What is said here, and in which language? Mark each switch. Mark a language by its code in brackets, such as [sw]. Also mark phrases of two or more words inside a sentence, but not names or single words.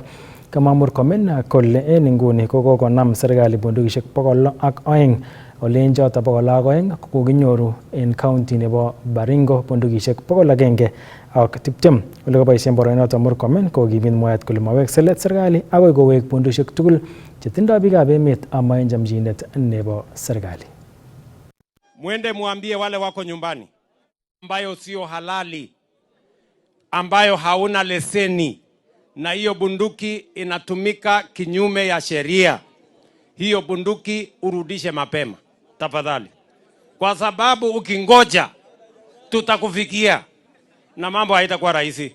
[kln] Kamwa Murkomen kole en inguni kokonam serikali bundukisiek 602 ole en choto 602 kokinyoru en county nebo Baringo bundukisiek 120 ole koboisien boroinoto Murkomen kokimit mwaet kole mawek selet serikali akoi kowek bundukisiek tugul chetindoi biikab emet ama en chamchinet nebo serikali. [sw] Mwende muambie wale wako nyumbani ambayo sio halali, ambayo hauna leseni na hiyo bunduki inatumika kinyume ya sheria, hiyo bunduki urudishe mapema tafadhali, kwa sababu ukingoja tutakufikia na mambo haitakuwa rahisi.